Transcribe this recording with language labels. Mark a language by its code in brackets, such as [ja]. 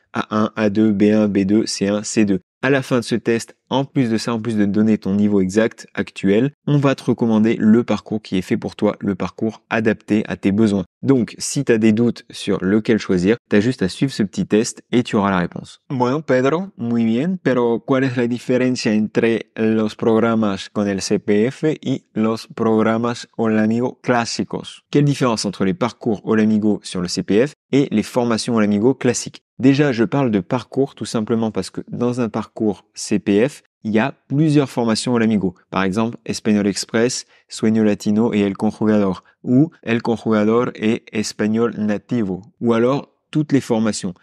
[fr] A1, A2, B1, B2, C1, C2. À la fin de ce test, en plus de ça, en plus de donner ton niveau exact actuel, on va te recommander le parcours qui est fait pour toi, le parcours adapté à tes besoins. Donc, si tu as des doutes sur lequel choisir, tu as juste à suivre ce petit test et tu auras la réponse. [es] Bueno, Pedro, muy bien, pero ¿cuál es la diferencia entre los programas con el CPF y los programas Olamigo clásicos? [fr] Quelle différence entre les parcours Olamigo sur le CPF et les formations Olamigo classiques? Déjà, je parle de parcours tout simplement parce que dans un parcours CPF, il y a plusieurs formations Olamigo. Par exemple, Espagnol Express, Sueño Latino et El Conjugador, ou El Conjugador et Espagnol Nativo, ou alors toutes les formations.